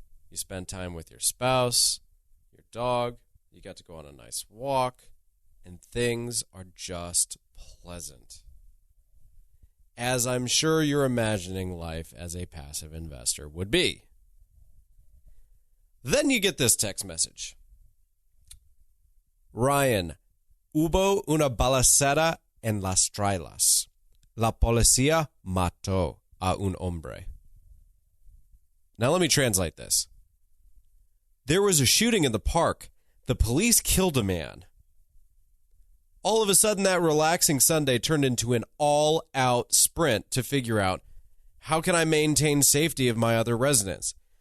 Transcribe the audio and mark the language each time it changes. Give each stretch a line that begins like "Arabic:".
English: You spent time with your spouse, your dog, you got to go on a nice walk, and things are just pleasant. As I'm sure you're imagining life as a passive investor would be. Then you get this text message.
Spanish: Ryan, hubo una balacera en Las Trailas. La policía mató a un hombre.
English: Now let me translate this. There was a shooting in the park. The police killed a man. All of a sudden, that relaxing Sunday turned into an all-out sprint to figure out, how can I maintain safety of my other residents?